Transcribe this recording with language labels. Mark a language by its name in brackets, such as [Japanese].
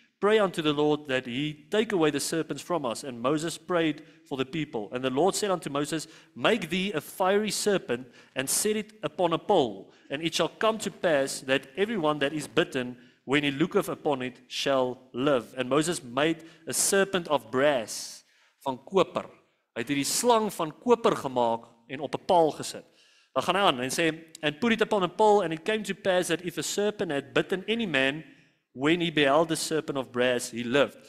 [English] Pray unto the Lord that he take away the serpents from us. And Moses prayed for the people. And the Lord said unto Moses, make thee a fiery serpent, and set it upon a pole, and it shall come to pass that everyone that is bitten, when he looketh upon it, shall live. And Moses made a serpent of brass, [Afrikaans] van koper. Hy het hierdie slang van koper gemaak en op 'n paal gesit. Dan gaan hy aan en sê, [English] and put it upon a pole, and it came to pass that if a serpent had bitten any man, when he beheld the serpent of brass, he lived.